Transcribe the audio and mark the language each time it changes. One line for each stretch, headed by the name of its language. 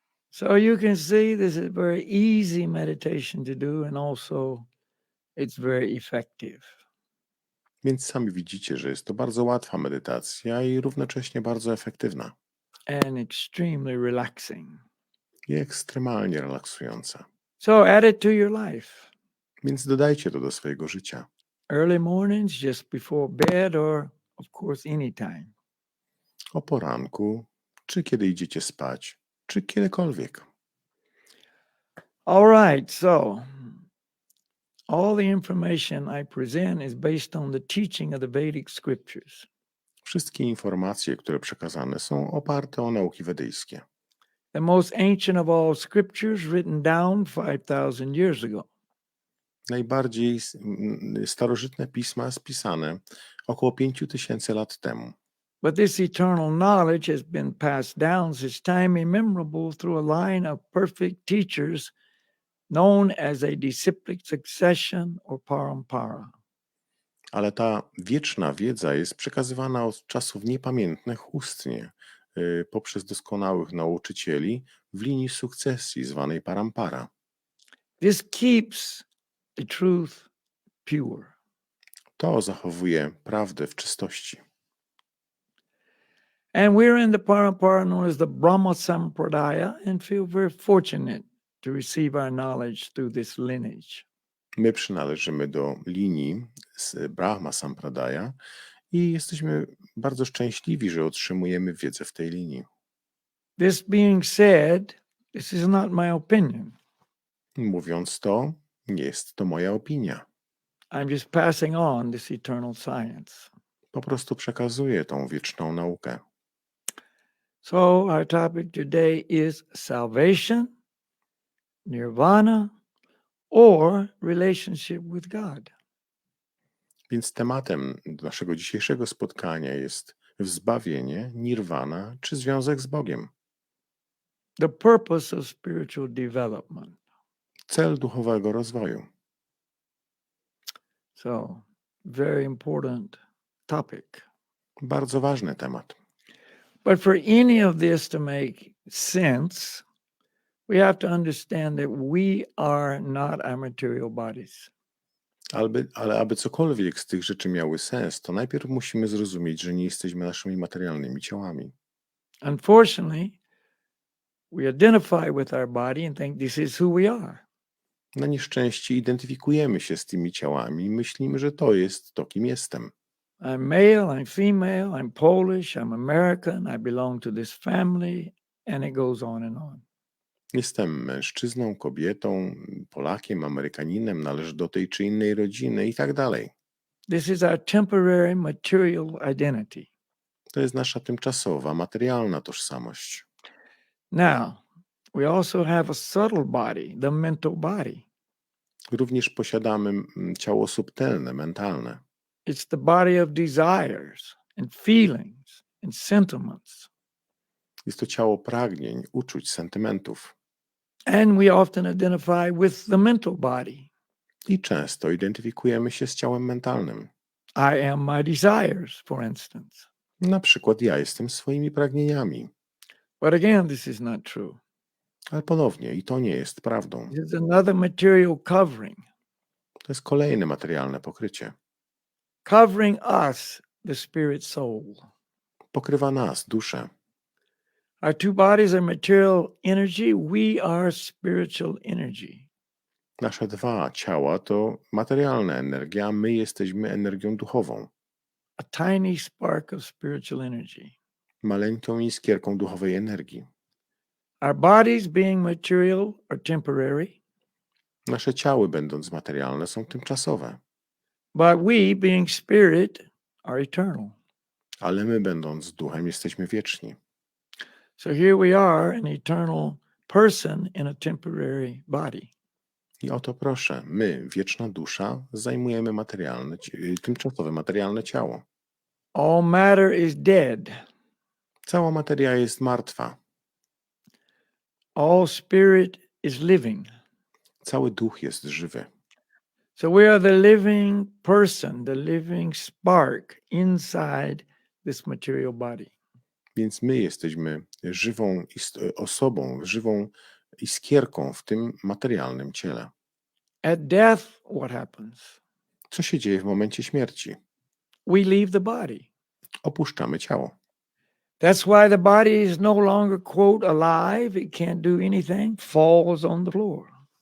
English: So you can see this is very easy meditation to do, and also it's very effective.
Polish: Więc sami widzicie, że jest to bardzo łatwa medytacja i równocześnie bardzo efektywna.
English: And extremely relaxing.
Polish: I ekstremalnie relaksująca.
English: So add it to your life.
Polish: Więc dodajcie to do swojego życia.
English: Early mornings, just before bed, or of course anytime.
Polish: O poranku, czy kiedy idziecie spać, czy kiedykolwiek.
English: All right, so all the information I present is based on the teaching of the Vedic scriptures.
Polish: Wszystkie informacje, które przekazane, są oparte o nauki wedyjskie.
English: The most ancient of all scriptures written down 5,000 years ago.
Polish: Najbardziej starożytne pisma spisane około 5000 lat temu.
English: But this eternal knowledge has been passed down since time immemorable through a line of perfect teachers known as a disciplic succession or parampara.
Polish: Ale ta wieczna wiedza jest przekazywana od czasów niepamiętnych ustnie poprzez doskonałych nauczycieli w linii sukcesji zwanej parampara.
English: This keeps the truth pure.
Polish: To zachowuje prawdę w czystości.
English: And we're in the parampara known as the Brahma Sampradaya and feel very fortunate to receive our knowledge through this lineage.
Polish: My przynależymy do linii z Brahma Sampradaya i jesteśmy bardzo szczęśliwi, że otrzymujemy wiedzę w tej linii.
English: This being said, this is not my opinion.
Polish: Mówiąc to, nie jest to moja opinia.
English: I'm just passing on this eternal science.
Polish: Po prostu przekazuję tą wieczną naukę.
English: So our topic today is salvation, nirvana, or relationship with God.
Polish: Więc tematem naszego dzisiejszego spotkania jest zbawienie, nirwana czy związek z Bogiem.
English: The purpose of spiritual development.
Polish: Cel duchowego rozwoju.
English: So, very important topic.
Polish: Bardzo ważny temat.
English: But for any of this to make sense, we have to understand that we are not our material bodies.
Polish: Ale aby cokolwiek z tych rzeczy miały sens, to najpierw musimy zrozumieć, że nie jesteśmy naszymi materialnymi ciałami.
English: Unfortunately, we identify with our body and think this is who we are.
Polish: Na nieszczęście identyfikujemy się z tymi ciałami i myślimy, że to jest to, kim jestem.
English: I'm male, I'm female, I'm Polish, I'm American, I belong to this family, and it goes on and on.
Polish: Jestem mężczyzną, kobietą, Polakiem, Amerykaninem, należę do tej czy innej rodziny i tak dalej.
English: This is our temporary material identity.
Polish: To jest nasza tymczasowa, materialna tożsamość.
English: Now, we also have a subtle body, the mental body.
Polish: Również posiadamy ciało subtelne, mentalne.
English: It's the body of desires and feelings and sentiments.
Polish: Jest to ciało pragnień, uczuć, sentymentów.
English: And we often identify with the mental body.
Polish: I często identyfikujemy się z ciałem mentalnym.
English: I am my desires, for instance.
Polish: Na przykład ja jestem swoimi pragnieniami.
English: But again, this is not true.
Polish: Ale ponownie, i to nie jest prawdą.
English: This is another material covering.
Polish: To jest kolejne materialne pokrycie.
English: Covering us, the spirit soul.
Polish: Pokrywa nas, duszę.
English: Our two bodies are material energy. We are spiritual energy.
Polish: Nasze dwa ciała to materialna energia, a my jesteśmy energią duchową.
English: A tiny spark of spiritual energy.
Polish: Maleńką iskierką duchowej energii.
English: Our bodies being material are temporary.
Polish: Nasze ciały, będąc materialne, są tymczasowe.
English: But we, being spirit, are eternal.
Polish: Ale my, będąc duchem, jesteśmy wieczni.
English: So here we are, an eternal person in a temporary body.
Polish: I oto proszę, my, wieczna dusza, zajmujemy tymczasowe materialne ciało.
English: All matter is dead.
Polish: Cała materia jest martwa.
English: All spirit is living.
Polish: Cały duch jest żywy.
English: So we are the living person, the living spark inside this material body.
Polish: Więc my jesteśmy żywą osobą, żywą iskierką w tym materialnym ciele.
English: At death, what happens?
Polish: Co się dzieje w momencie śmierci?
English: We leave the body.
Polish: Opuszczamy ciało.
English: That's why the body is no longer, quote, alive. It can't do anything, falls on the floor.